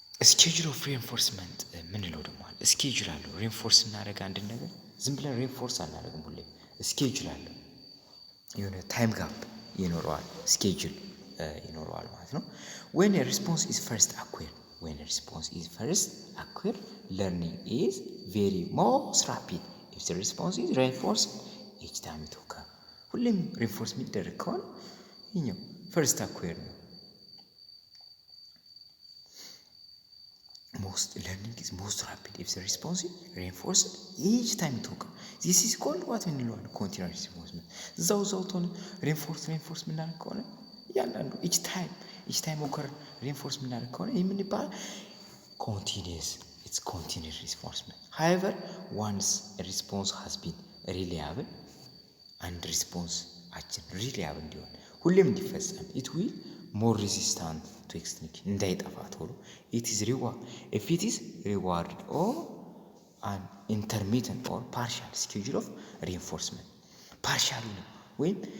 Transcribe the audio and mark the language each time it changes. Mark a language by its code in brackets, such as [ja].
[am] ስኬጁል ኦፍ ሬንፎርስመንት ምንለው ደግሞ አለ። ስኬጁል አለው። ሬንፎርስ እናደርግ አንድ ነገር ዝም ብለን ሬንፎርስ አናደርግም። ሁሌ ስኬጁል አለው። የሆነ ታይም ጋፕ ይኖረዋል፣ ስኬጁል ይኖረዋል ማለት ነው። [en] when a response is first acquired learning is very most rapid if the response is reinforced each time it occurs. [am] ሁሌም ሬንፎርስ የሚደረግ ከሆነ ይኸኛው ፈርስት አኩዌር ነው። [en] learning is most rapid if the response is reinforced each time it occurs. this is called what [am] እንለዋለን continuous reinforcement። እዛው ቶን ሬንፎርስ የምናደርግ ከሆነ እያንዳንዱ each time occur ሬንፎርስ የምናደርግ ከሆነ ይህ ምን ይባላል? [en] It's continuous reinforcement. However, once a response has been reliable and response reliable [am] እንዲሆን ሁሌም እንዲፈጸም [en] it will more resistant to extinction እንዳይጠፋ ቶሎ if it is rewarded or an intermittent or partial schedule of reinforcement partially ወይም